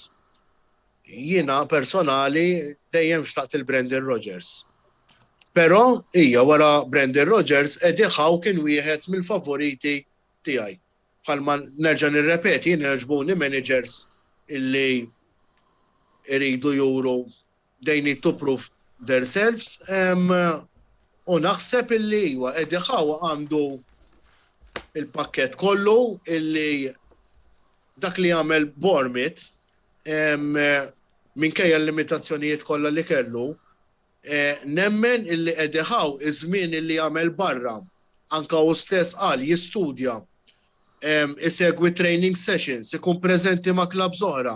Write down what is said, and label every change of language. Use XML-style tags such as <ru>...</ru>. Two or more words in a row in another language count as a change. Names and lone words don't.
<mt>Jiena personali dejjem xtaqt il-Brendan Rodgers. Però hija wara Brendan Rodgers Eddie Howe kien wieħed mill-favoriti tiegħi. Bħalma nerġa' nirrepeti jien jogħġbuni managers illi iridu juru</mt> <en>they need to prove themselves.</en> <mt>U naħseb illi huwa Eddie Howe għandu il-pakkett kollu illi dak li jagħmel Bournemouth minkejja l-limitazzjonijiet kollha li kellu, nemmen illi Eddie Howe iż-żmien illi jagħmel barra, anke hu stess qal jistudja, isegwi</mt> <en>training sessions,</en> <mt>ikun preżenti ma' klabs oħra.</mt>